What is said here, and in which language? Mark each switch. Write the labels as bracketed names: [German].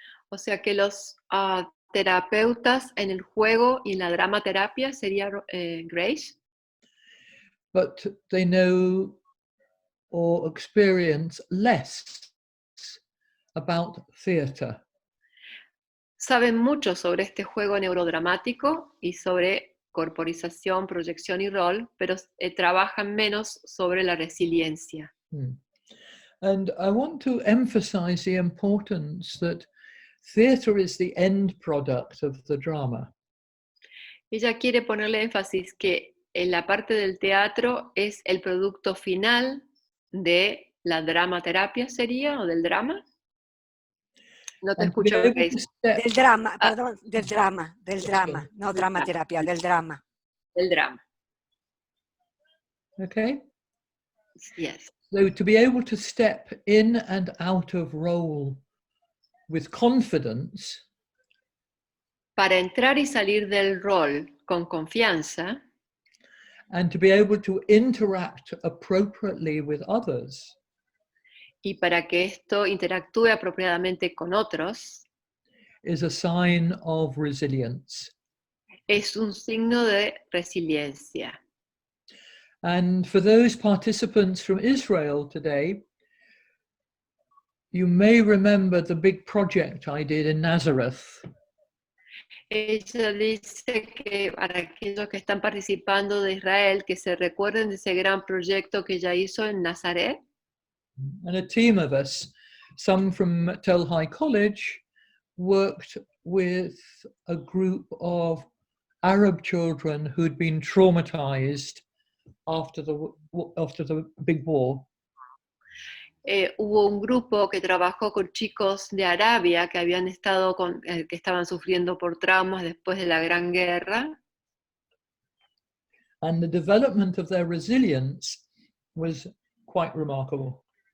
[Spanish] O sea que los terapeutas en el juego y en la dramaterapia sería Grace. [English] But they know or experience less about theatre. [Spanish] Saben mucho sobre este juego neurodramático y sobre corporización, proyección y rol, pero trabajan menos sobre la resiliencia. [English] And I want to emphasize the importance that theatre is the end product of the drama. [Spanish] Ella quiere ponerle énfasis que en la parte del teatro es el producto final de la dramaterapia, ¿sería? ¿O del drama? No te escucho, Grace. Del drama, perdón, del drama, no dramaterapia, del drama. Del drama. [English] Okay? Yes. So to be able to step in and out of role with confidence. [Spanish] Para entrar y salir del rol con confianza. [English] And to be able to interact appropriately with others. [Spanish] Y para que esto interactúe apropiadamente con otros. [English] Is a sign of resilience. [Spanish] Es un signo de resiliencia. [English] And for those participants from Israel today, you may remember the big project I did in Nazareth. [Spanish] Ella dice que para aquellos que están participando de Israel, que se recuerden de ese gran proyecto que ella hizo en Nazaret. [English] And a team of us, some from Tel Hai College, worked with a group of Arab children who'd been traumatized after the big war. [Spanish] Hubo un grupo que trabajó con chicos de Arabia que habían estado que estaban sufriendo por traumas después de la Gran Guerra. [English] And the development of their resilience was quite remarkable.